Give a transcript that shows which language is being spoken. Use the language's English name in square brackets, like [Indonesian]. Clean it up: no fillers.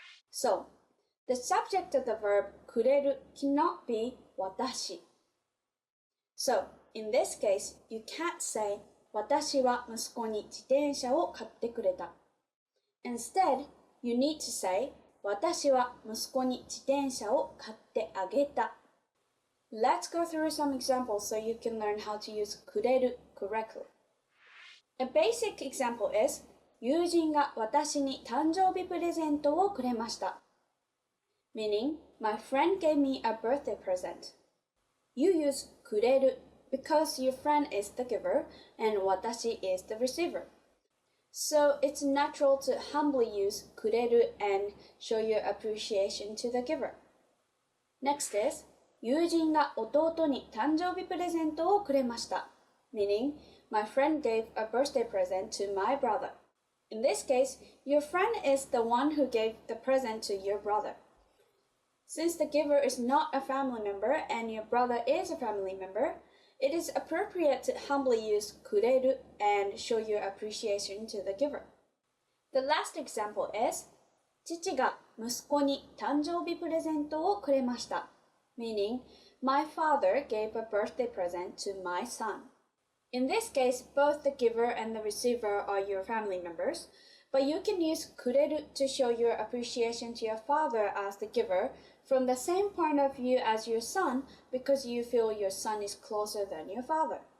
[English] So, the subject of the verb kureru cannot be watashi. So, in this case, you can't say [Japanese] 私は息子に自転車を買ってくれた. [English] Instead, you need to say [Japanese] 私は息子に自転車を買ってあげた。 [English] Let's go through some examples so you can learn how to use くれる correctly. A basic example is [Japanese] 友人が私に誕生日プレゼントをくれました。 [English] Meaning, my friend gave me a birthday present. You use くれる because your friend is the giver and 私 is the receiver. So it's natural to humbly use くれる and show your appreciation to the giver. Next is [Japanese] 友人が弟に誕生日プレゼントをくれました。 [English] Meaning, my friend gave a birthday present to my brother. In this case, your friend is the one who gave the present to your brother. Since the giver is not a family member and your brother is a family member, it is appropriate to humbly use くれる and show your appreciation to the giver. The last example is [Japanese] 父が息子に誕生日プレゼントをくれました。 [English] Meaning, my father gave a birthday present to my son. In this case, both the giver and the receiver are your family members, but you can use くれる to show your appreciation to your father as the giver from the same point of view as your son because you feel your son is closer than your father.